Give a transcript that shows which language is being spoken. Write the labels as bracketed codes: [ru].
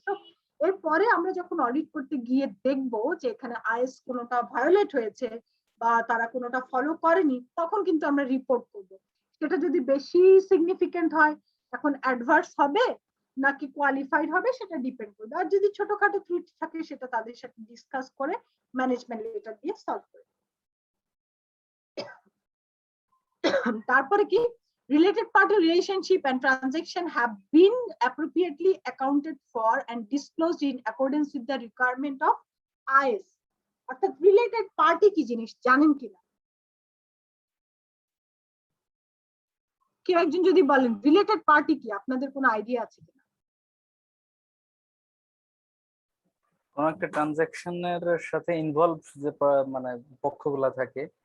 [bn] So এরপরে আমরা যখন অডিট করতে গিয়ে দেখবো যে এখানে আইএস কোনোটা ভায়োলেট হয়েছে বা তারা কোনোটা ফলো করেনি, তখন কিন্তু আমরা রিপোর্ট করব। সেটা যদি বেশি সিগনিফিকেন্ট হয়, এখন অ্যাডভার্স হবে নাকি কোয়ালিফাইড হবে সেটা ডিপেন্ড করবে। আর যদি ছোটখাটো ত্রুটি থাকে সেটা তাদের সাথে ডিসকাস করে ম্যানেজমেন্ট লেটার দিয়ে সলভ করে। তারপরে কি, [en] related party relationship and transaction have been appropriately accounted for and disclosed in accordance with the requirement of IS। [bn] অর্থাৎ রিলেটেড পার্টি কি জিনিস জানেন কিনা কেউ একজন যদি বলেন, রিলেটেড পার্টি কি, আপনাদের কোনো আইডিয়া আছে কিনা? কোন একটা ট্রানজাকশনের সাথে ইনভলভ যে মানে পক্ষগুলা থাকে,